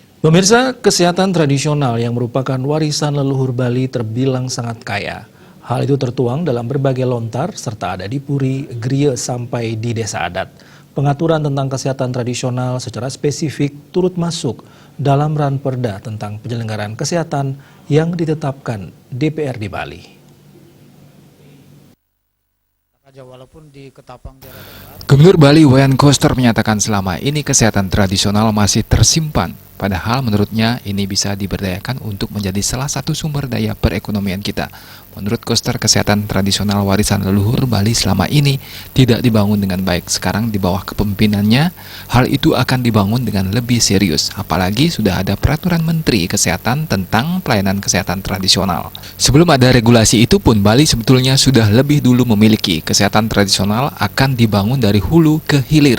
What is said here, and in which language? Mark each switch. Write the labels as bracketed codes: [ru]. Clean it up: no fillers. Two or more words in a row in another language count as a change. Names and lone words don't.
[id] Pemirsa, kesehatan tradisional yang merupakan warisan leluhur Bali terbilang sangat kaya. Hal itu tertuang dalam berbagai lontar serta ada di puri, griya sampai di desa adat. Pengaturan tentang kesehatan tradisional secara spesifik turut masuk dalam ranperda tentang penyelenggaraan kesehatan yang ditetapkan DPRD Bali. Gubernur Bali Wayan Koster menyatakan selama ini kesehatan tradisional masih tersimpan. Padahal menurutnya ini bisa diberdayakan untuk menjadi salah satu sumber daya perekonomian kita. Menurut Koster, kesehatan tradisional warisan leluhur Bali selama ini tidak dibangun dengan baik. Sekarang di bawah kepemimpinannya, hal itu akan dibangun dengan lebih serius. Apalagi sudah ada peraturan Menteri Kesehatan tentang pelayanan kesehatan tradisional. Sebelum ada regulasi itu pun, Bali sebetulnya sudah lebih dulu memiliki kesehatan tradisional akan dibangun dari hulu ke hilir.